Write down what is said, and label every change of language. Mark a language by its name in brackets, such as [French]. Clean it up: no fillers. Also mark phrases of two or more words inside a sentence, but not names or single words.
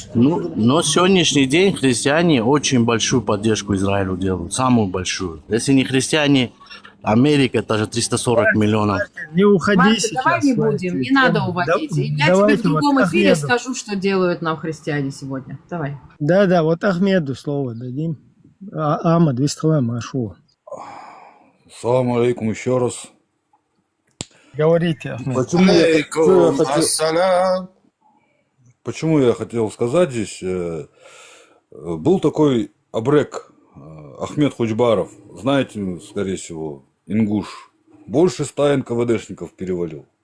[Russian] Ну, но сегодняшний день христиане очень большую поддержку Израилю делают, самую большую. Если не христиане, Америка, это же 340 миллионов. Не уходи Марк, сейчас. давай не будем, не надо уводить. Я тебе в другом эфире скажу, что делают нам христиане сегодня. Давай. Да, вот Ахмеду слово дадим. Ахмад, вистралам, ашу. [Arabic] سلام عليكم [Russian] еще раз. Говорите, Ахмед. Почему я хотел сказать здесь? Был такой абрек Ахмед Худжбаров. Знаете, скорее всего, ингуш. Больше 100 НКВДшников перевалил.